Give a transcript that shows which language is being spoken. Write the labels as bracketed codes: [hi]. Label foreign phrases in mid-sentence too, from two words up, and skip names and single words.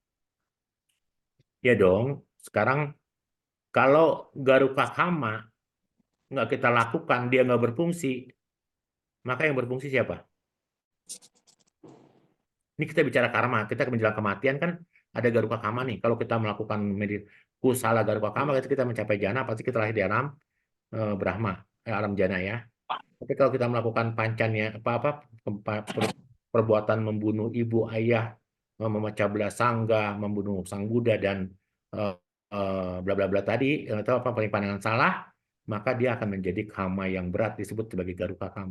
[id] Ya dong, sekarang kalau [pi] garuka kama [id] nggak kita lakukan, dia nggak berfungsi, maka yang berfungsi siapa? Ini kita bicara karma, kita menjelang kematian kan ada [pi] garuka kama [id] nih. Kalau kita melakukan [pi] kusala garuka kama, [id] kita mencapai jana, pasti kita lahir di alam Brahma, alam jana ya. Tapi kalau kita melakukan pancannya apa-apa perbuatan membunuh ibu ayah, memecah belah sangga, membunuh sang Buddha dan eh, bla bla bla tadi atau apa pandangan salah, maka dia akan menjadi kama yang berat disebut sebagai [pi] garuka kama.